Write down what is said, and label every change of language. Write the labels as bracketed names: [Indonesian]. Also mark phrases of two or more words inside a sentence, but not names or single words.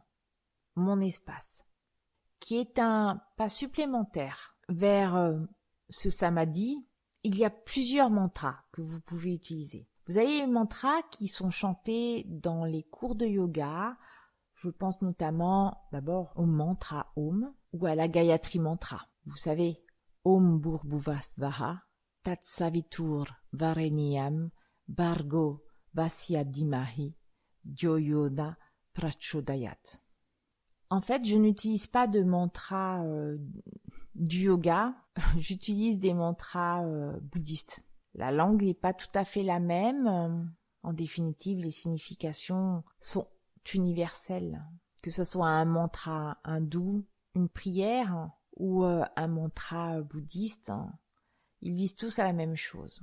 [French] Mon espace, qui est un pas supplémentaire vers ce samadhi. Il y a plusieurs mantras que vous pouvez utiliser. Vous avez les mantras qui sont chantés dans les cours de yoga. Je pense notamment d'abord au mantra Om ou à la Gayatri mantra. Vous savez, [Sanskrit] Om Bhurbhuvasvaha, Tat Savitur Vareniyam, Bhargo, Vasya Dhimahi, Dhyo Yo Na Prachodayat. Om Bhurbhuvasvaha, Tat Savitur Vareniyam, Bhargo, Vasya Dhimahi, Dhyo Yo Na Prachodayat. Om Bhurbhuvasvaha, Tat Savitur Vareniyam, Bhargo, Vasya Dhimahi, Dhyo Yo Na Prachodayat. [French] En fait, je n'utilise pas de mantra du yoga, j'utilise des mantras bouddhistes. La langue n'est pas tout à fait la même. En définitive, les significations sont universelles. Que ce soit un mantra hindou, une prière ou un mantra bouddhiste, ils visent tous à la même chose.